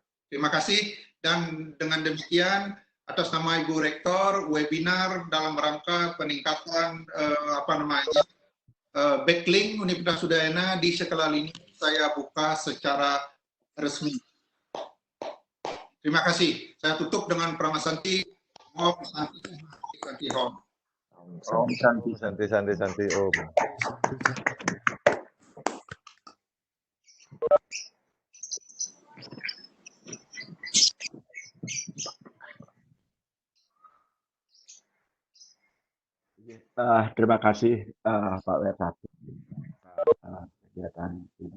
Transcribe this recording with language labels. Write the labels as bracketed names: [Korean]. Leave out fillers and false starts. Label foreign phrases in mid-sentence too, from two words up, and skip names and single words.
[Indonesian] Terima kasih, dan dengan demikian atas nama Ibu Rektor, webinar dalam rangka peningkatan backlink Universitas Udayana di Sekelal ini saya buka secara resmi. Terima kasih. Saya tutup dengan pramasanti. [Sanskrit] Om Santi Santi Om. Om Santi Santi Santi Santi Om. [Indonesian] Terima kasih Pak Wertati kegiatan ini.